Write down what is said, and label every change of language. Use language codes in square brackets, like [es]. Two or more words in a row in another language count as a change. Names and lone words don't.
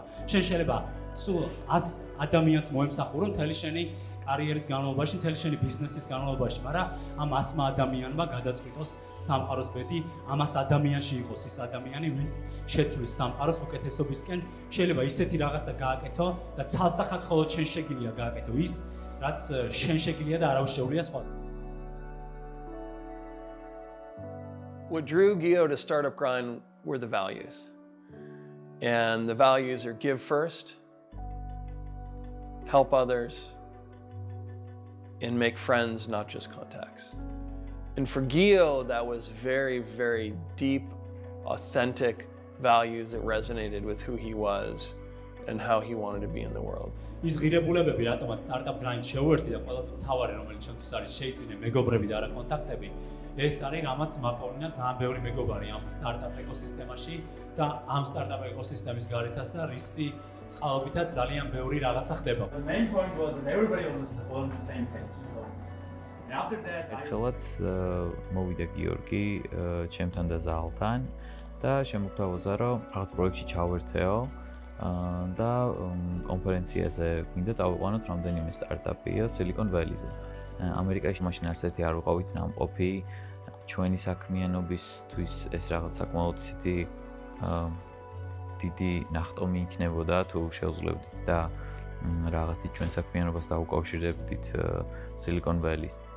[ka] შენ შეიძლება სულ 100 ადამიანს მოემსახურო მთელი შენი კარიერის განმავლობაში, მთელი შენი ბიზნესის განმავლობაში, მაგრამ ამ 100 ადამიანმა გადაწყვიტოს სამყაროს ბედი, ამას ადამიანში იყოს ის ადამიანი, ვინც შეცვლის სამყაროს უკეთესობისკენ. შეიძლება ისეთი რაღაცა გააკეთო და ცალსახად მხოლოდ შენ შეგიძლია გააკეთო ის, რაც შენ შეგიძლია და არავის შეუძლია სხვა. [en] What drew Gio to Startup Grind were the values. And the values are give first, help others, and make friends, not just contacts. And for Gio, that was very, very deep, authentic values that resonated with who he was and how he wanted to be in the world. [ka] ის ღირებულებები, რატომაც Startup Grind შეუერთდი და ყველაზე მთავარი, რომელიც ჩემთვის არის შეიძინე მეგობრები და არა კონტაქტები, ეს არის რამაც მაპოვნა ძალიან ბევრი მეგობარი ამ სტარტაპ ეკოსისტემაში და ამ სტარტაპ ეკოსისტემის გარეთაც და რისი წყალობითაც ძალიან ბევრი რაღაცა ხდება. [en] The main point was that everybody was on the same page. So and after that [ka] ერთხელაც მოვიდა გიორგი ჩემთან და ზალთან და შემოგთავაზა რომ რაღაც პროექტში ჩავერთეო და კონფერენციაზე გვინდა წავიყვანოთ რამდენიმე სტარტაპია Silicon Valley-ზე. ამერიკაში მაშინ არც ერთი არ ვიყავით ნამყოფი ჩვენი საქმიანობისთვის ეს რაღაც საკმაოდ ისეთი დიდი ნახტომი იქნებოდა თუ შევძლებდით და რაღაცით ჩვენ საქმიანობას დაუკავშირდებდით Silicon Valley-ს.